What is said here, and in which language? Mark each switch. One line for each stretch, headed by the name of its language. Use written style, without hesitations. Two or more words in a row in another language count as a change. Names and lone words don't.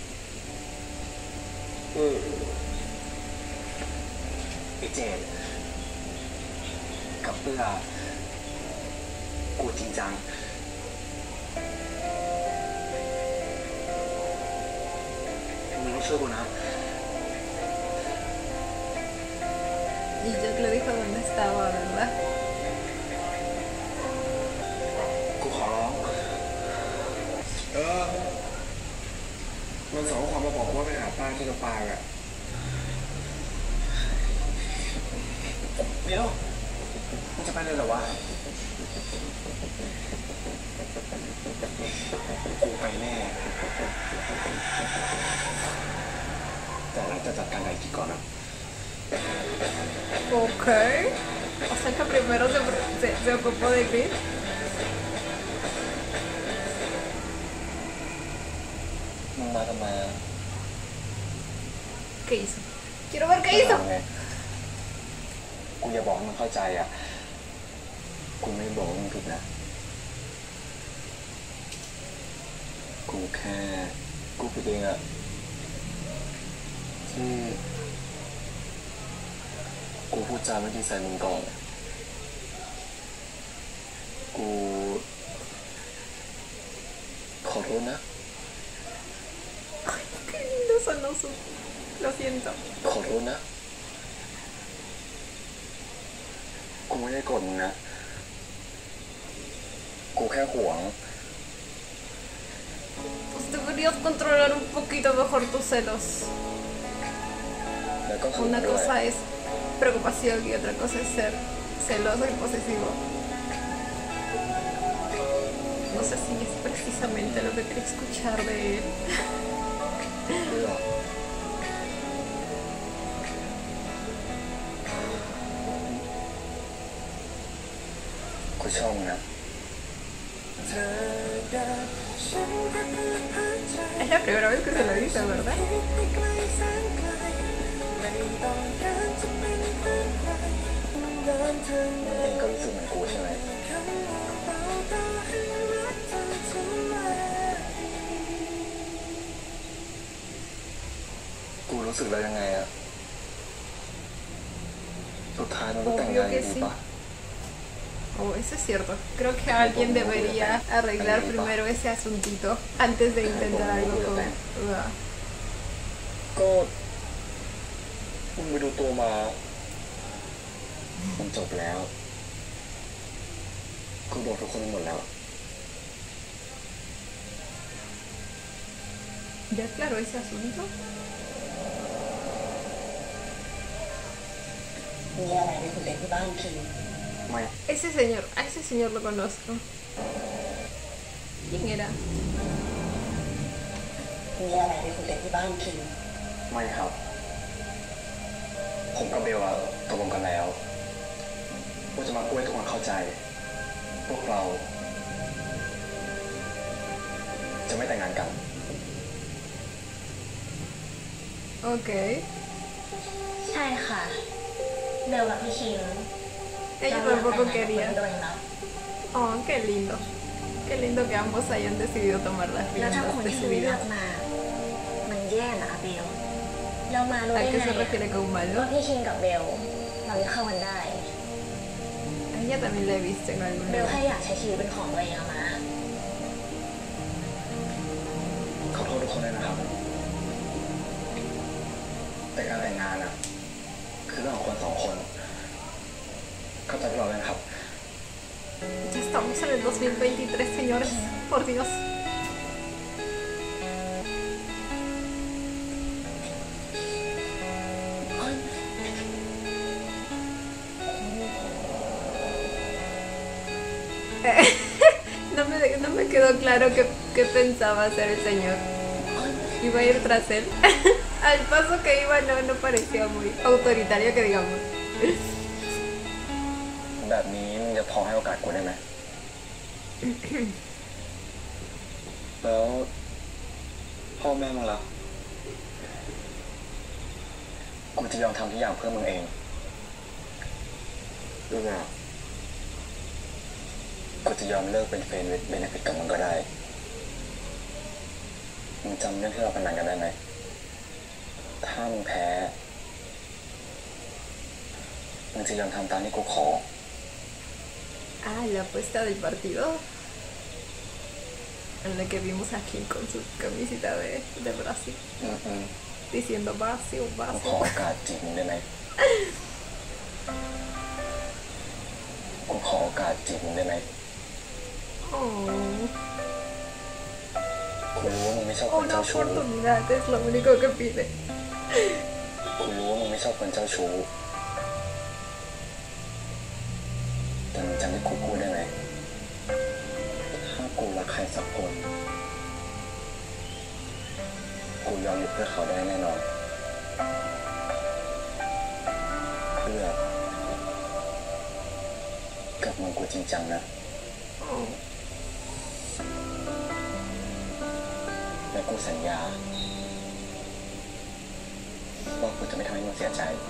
Thai: ไอ้เจนกับกูจริงจังมึงต้องช่วยกูนะ
Spanish: Y Jet le dijo dónde estaba, ¿verdad?
Thai: กูขอร้องมันส่งข้อความมาบอกว่าไปหาป้าที่ลำปางอ่ะเดี๋ยวมันจะไปเลยเหรอวะกูไปแน่แต่หลังจะจัดการไดจิก่อนนะ
Spanish: Ok. O sea que primero se ocupó de Chris.
Thai: มึงมาทำไมอ่ะ
Spanish: ¿Qué hizo? Quiero ver qué hizo.
Thai: กูอย่าบอกให้มึงเข้าใจอ่ะกูไม่บอกว่ามึงผิดนะกูแค่กูผิดเองอ่ะที่กูพูดจาไม่ดีใส่มึงก่อนกูขอโทษนะ
Spanish: Ay, qué lindo sonó su. Lo siento.
Thai: ขอโทษนะกูไม่ได้โกรธมึงนะกูแค่หวง
Spanish: Pues deberías controlar un poquito mejor tus celos.
Thai: แล้วก็คือ
Spanish: Una
Thai: ด้วย
Spanish: cosa es preocupación y otra cosa es ser celoso y posesivo. No sé si es precisamente lo que quería escuchar de él.
Thai: เบื่อกูชอบมึงนะ
Spanish: Es la primera vez que se lo dice, ¿verdad?
Thai: มึงเองก็รู้สึกเหมือนกูใช่ไหมกูรู้สึกแล้วยังไงอะสุดท้ายมันก็แต่งงานกันดีปะ
Spanish: Oh, eso es cierto. Creo que alguien debería arreglar primero ese asuntito antes de intentar algo con... Uah.
Thai: ก็มึงไปดูตัวมามันจบแล้วกูบอกทุกคนหมดแล้ว
Spanish: ¿Ya aclaró ese asunto?
Thai: มีอะไรไปคุยกันที่บ้านคิง ไม่
Spanish: A ese señor lo conozco. ¿Quién era?
Thai: มีอะไรไปคุยกันที่บ้านคิง ไม่ครับ ผมกับเบลอะตกลงกันแล้วว่าจะมาพูดให้ทุกคนเข้าใจ พวกเรา จะไม่แต่งงานกัน
Spanish: Ok.
Thai: ใช่ค่ะเบลกับพี่คิง
Spanish: Ella
Thai: เราอยาก
Spanish: tampoco
Thai: แต่งงานกับ
Spanish: quería.
Thai: คุณโดยเนาะ
Spanish: Oh, qué lindo. Qué lindo que ambos hayan decidido tomar las
Thai: แล้วถ้า
Spanish: riendas
Thai: คน
Spanish: de
Thai: ที่
Spanish: su
Thai: เลือก
Spanish: vida.
Thai: มา มันแย่นะเบลเรามารู้
Spanish: ¿A
Thai: ได้
Spanish: qué
Thai: ไง
Spanish: se refiere con
Thai: ว่า
Spanish: malo?
Thai: พี่คิงกับเบลเราจะเข้ากันได้
Spanish: A ella también la he visto en algún
Thai: เบล
Spanish: lugar.
Thai: แค่อยากใช้ชีวิตเป็นของตัวเองอะมา ขอโทษทุกคนเลยนะครับ แต่การแต่งงานอะคือเรื่องของคนสองคน เข้าใจพวกเราเลยนะครับ
Spanish: Ya estamos en el 2023, señores. Por Dios. No me quedó claro qué pensaba hacer el señor. Iba a ir tras él. Al paso que iba no parecía muy autoritario, que digamos.
Thai: แบบนี้มึงจะพอให้โอกาสกูได้ไหม แล้วพ่อแม่มึงล่ะกูจะยอมทำทุกอย่างเพื่อมึงเอง รู้ไหมกูจะยอมเลิกเป็น
English: friend with benefit
Thai: กับมึงก็ได้มึงจำเรื่องที่เราพนันกันได้ไหมถ้ามึงแพ้มึงจะยอมทำตามที่กูขอ
Spanish: Ah, la apuesta del partido. En la que vimos a Kim con su camisita de Brasil. อืม Diciendo Brasil,
Thai: กูขอ
Spanish: Brasil.
Thai: โอกาสจีบมึงได้ไหมกูขอโอกาสจีบมึงได้ไหม
Spanish: Oh,
Thai: กูรู้ว่ามึงไม่ชอบคน
Spanish: una
Thai: เจ้าชู้
Spanish: oportunidad es lo único que pide.
Thai: กูรู้ว่ามึงไม่ชอบคนเจ้าชู้แต่มึงจำที่กูพูดได้ไหมถ้ากูรักใครสักคน ก ยอมอยู่เพื่อเขาได้แน่นอนเพื่อกับมึงกูจริงจังนะและกูสัญญาว่ากูจะไม่ทำให้มึงเสียใจ